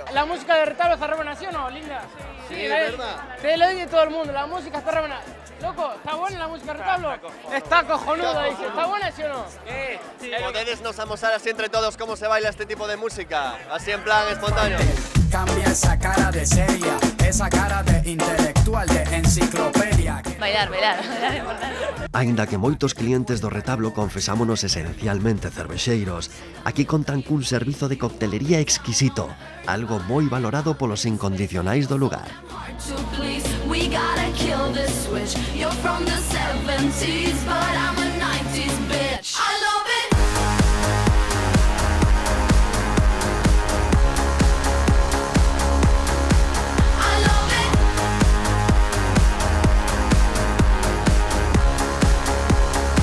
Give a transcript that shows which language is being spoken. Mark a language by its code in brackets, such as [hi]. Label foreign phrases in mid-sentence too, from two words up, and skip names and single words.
[es] La música de retablo está re buena, ¿sí o no, linda? Sí, es verdad. Te lo dice todo el mundo, la música está re buena. Loco, ¿está buena la música de retablo? Está cojonuda, dice. ¿Está buena, sí o no? Sí. [gl] Podedes nos amosar así entre todos cómo se baila este tipo de música, así en plan espontáneo. [es] Cambia esa cara de seria, esa cara de intelectual, de enciclopedia. [gl] Bailar é importante. Aínda que moitos clientes do retablo confesámonos esencialmente cervexeiros, aquí contan cun servizo de coctelería exquisito, algo moi valorado polos incondicionais do lugar. [en] We gotta kill this switch. You're from the 70s, but I'm a 90s bitch. I love it. I love it.